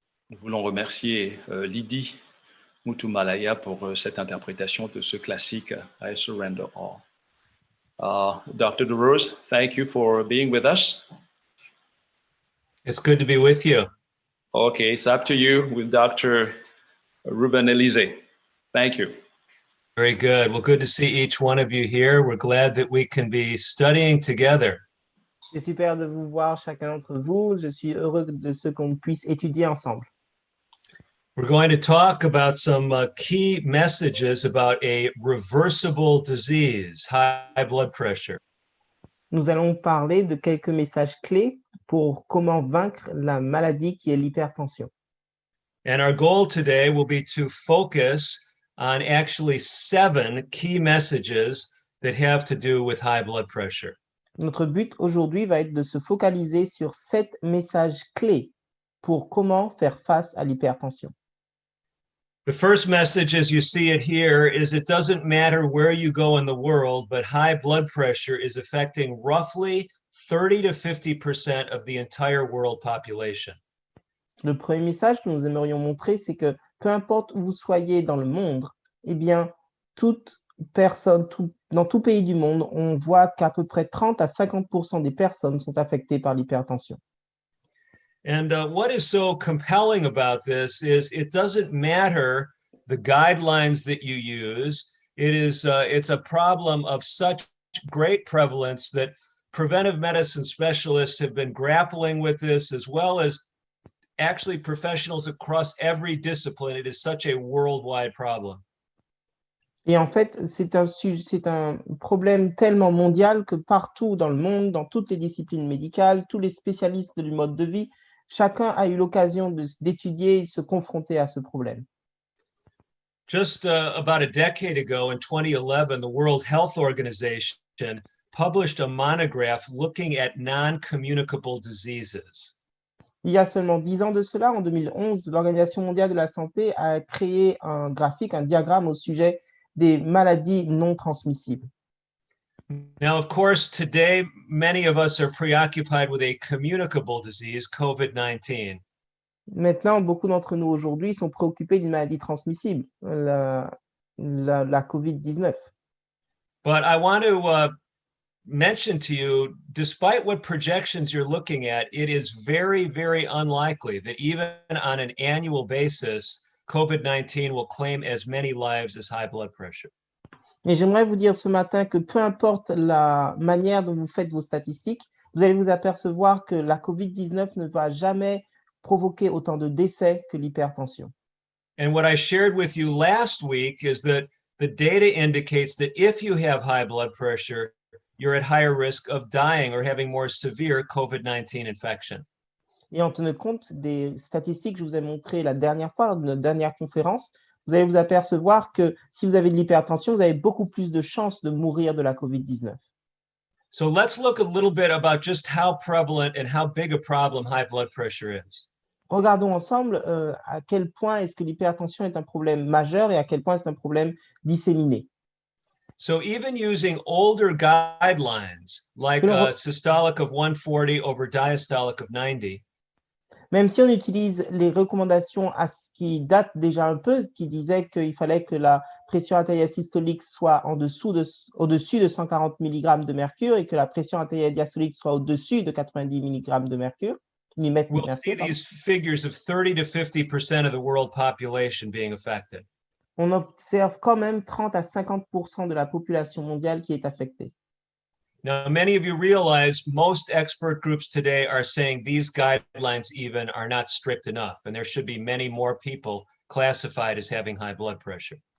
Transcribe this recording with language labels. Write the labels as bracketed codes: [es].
[fr] remercier Lydie Mutumalaya pour cette interprétation de ce classique I Surrender All. [en] Dr. DeRose, thank you for being with us. It's good to be with you. Okay, it's up to you with Dr. Ruben Elise. Thank you. Very good. Well, good to see each one of you here. We're glad that we can be studying together. [fr] C'est super de vous voir chacun d'entre vous. Je suis heureux de ce qu'on puisse étudier ensemble. [en] We're going to talk about some key messages about a reversible disease, high blood pressure. [fr] Nous allons parler de quelques messages clés pour comment vaincre la maladie qui est l'hypertension. [en] And our goal today will be to focus on actually 7 key messages that have to do with high blood pressure. [fr] Notre but aujourd'hui va être de se focaliser sur 7 messages clés pour comment faire face à l'hypertension. [en] The first message, as you see it here, is it doesn't matter where you go in the world, but high blood pressure is affecting roughly 30 to 50% of the entire world population. [fr] Le premier message que nous aimerions montrer, c'est que peu importe où vous soyez dans le monde, eh bien, toute personne, dans tout pays du monde, on voit qu'à peu près 30 à 50% des personnes sont affectées par l'hypertension. [en] And what is so compelling about this is it doesn't matter the guidelines that you use. It's a problem of such great prevalence that preventive medicine specialists have been grappling with this, as well as actually professionals across every discipline. It is such a worldwide problem. [fr] Et en fait, c'est un problème tellement mondial que partout dans le monde, dans toutes les disciplines médicales, tous les spécialistes du mode de vie, chacun a eu l'occasion d'étudier et se confronter à ce problème. [en] Just about a decade ago, in 2011, the World Health Organization published a monograph looking at non-communicable diseases. [fr] Il y a seulement 10 ans de cela, en 2011, l'Organisation mondiale de la santé a créé un graphique, un diagramme au sujet des maladies non transmissibles. [en] Now, of course, today, many of us are preoccupied with a communicable disease, COVID-19. [fr] Maintenant, beaucoup d'entre nous aujourd'hui sont préoccupés d'une maladie transmissible, la Covid-19. [en] But I want to mention to you, despite what projections you're looking at, it is very, very unlikely that even on an annual basis, COVID-19 will claim as many lives as high blood pressure. [fr] Et j'aimerais vous dire ce matin que peu importe la manière dont vous faites vos statistiques, vous allez vous apercevoir que la COVID-19 ne va jamais provoquer autant de décès que l'hypertension. [en] And what I shared with you last week is that the data indicates that if you have high blood pressure, you're at higher risk of dying or having more severe COVID-19 infection. [fr] Et en tenant compte des statistiques que je vous ai montrées la dernière fois, lors de notre dernière conférence, vous allez vous apercevoir que si vous avez de l'hypertension, vous avez beaucoup plus de chances de mourir de la COVID-19. [en] So let's look a little bit about just how prevalent and how big a problem high blood pressure is. [fr] Regardons ensemble à quel point est-ce que l'hypertension est un problème majeur et à quel point c'est un problème disséminé. [en] So even using older guidelines, like systolic of 140 over diastolic of 90, [fr] même si on utilise les recommandations qui datent déjà un peu, qui disaient qu'il fallait que la pression artérielle systolique soit au-dessus de 140 mg de mercure et que la pression artérielle diastolique soit au-dessus de 90 mg de mercure, [en] we'll see these figures of 30 to 50% of the world population being affected. [fr] On observe quand même 30 à 50% de la population mondiale qui est affectée. [en] Now, many of you realize most expert groups today are saying these guidelines even are not strict enough, and there should be many more people classified as having high blood pressure.